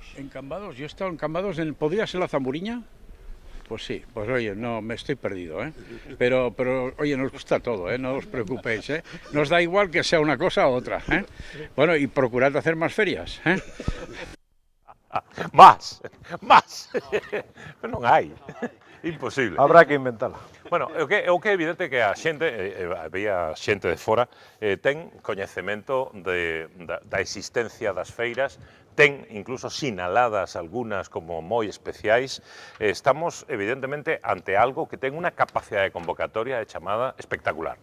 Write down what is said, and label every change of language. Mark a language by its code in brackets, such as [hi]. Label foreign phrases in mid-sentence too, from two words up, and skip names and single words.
[es] En Cambados, yo he estado en Cambados, ¿podría ser la Zamburiña? Pues sí, pues oye, no, me estoy perdido, ¿eh? Pero oye, nos gusta todo, ¿eh? No os preocupéis, ¿eh? Nos da igual que sea una cosa u otra, ¿eh? Bueno, y procurad hacer más ferias, ¿eh? [gl] Más, pero non hai, imposible. Habrá que inventala. Bueno, o que é evidente que a xente, había xente de fora, ten coñecemento da existencia das feiras, ten incluso sinaladas algunhas como moi especiais. Estamos, evidentemente, ante algo que ten unha capacidade de convocatoria de chamada espectacular.